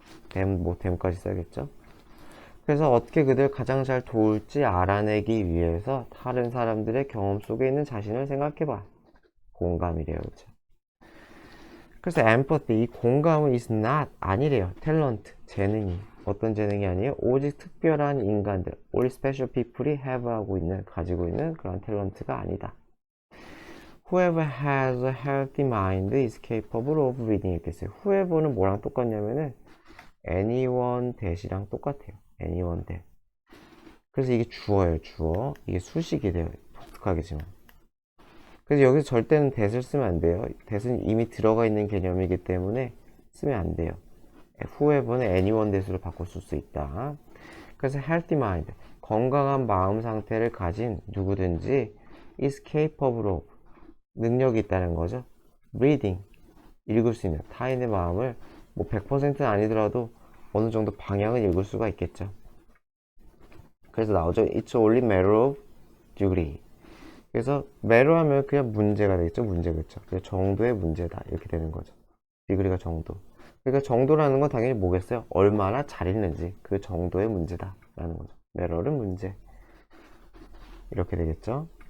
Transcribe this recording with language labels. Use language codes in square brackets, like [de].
[ko] them까지 써야겠죠. 그래서 어떻게 그들 가장 잘 도울지 알아내기 위해서 다른 사람들의 경험 속에 있는 자신을 생각해봐. 공감이래요. 그렇죠? 그래서 empathy, 이 공감은 [en] is not, [ko] 아니래요. talent, 재능이. 어떤 재능이 아니에요? 오직 특별한 인간들, [en] only special people [ko] 이 have 하고 있는, 가지고 있는 그런 탤런트가 아니다. [en] Whoever has a healthy mind is capable of reading, [ko] 이렇게 써요. whoever는 뭐랑 똑같냐면은 [en] anyone that [ko] 이랑 똑같아요. anyone that. 그래서 이게 주어예요. 주어. 이게 수식이 돼요. 독특하겠지만. 그래서 여기서 절대는 that을 쓰면 안 돼요. that은 이미 들어가 있는 개념이기 때문에 쓰면 안 돼요. whoever는 anyone that으로 바꿔 쓸 수 있다. 그래서 healthy mind, 건강한 마음 상태를 가진 누구든지 [en] is capable of [ko] 능력이 있다는 거죠. reading 읽을 수 있는 타인의 마음을 뭐 100%는 아니더라도 어느 정도 방향을 읽을 수가 있겠죠. 그래서 나오죠. [en] It's only matter of degree. [ko] 그래서 matter 하면 그냥 문제가 되겠죠. 문제 그렇죠. 정도의 문제다 이렇게 되는 거죠. degree가 정도. 그러니까 정도라는 건 당연히 뭐겠어요? 얼마나 잘 읽는지 그 정도의 문제다 라는 거죠. matter는 문제. 이렇게 되겠죠.